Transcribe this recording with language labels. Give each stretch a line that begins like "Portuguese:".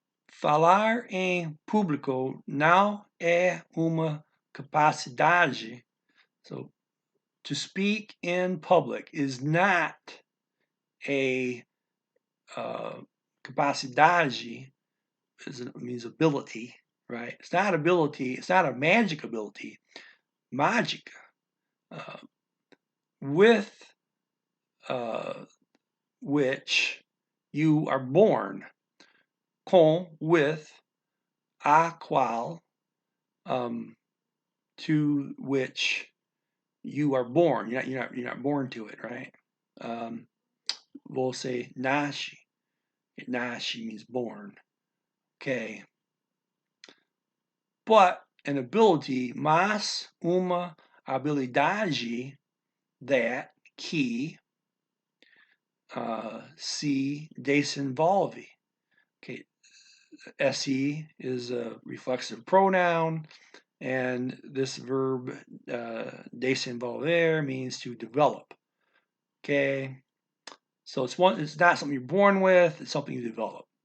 Portuguese: Falar em público não é uma capacidade.
English: So, to speak in public is not a capacidade, it means ability, right? It's not ability, it's not a magic ability, mágica, with which you are born, com, with,
Portuguese: a qual,
English: to which you are born. You're not born to it, right? We'll say nasce. Nasce means born. Okay. But an ability,
Portuguese: mas uma habilidade that que se desenvolve.
English: Okay, se is a reflexive pronoun, and this verb desenvolver means to develop. Okay, so it's not something you're born with; it's something you develop.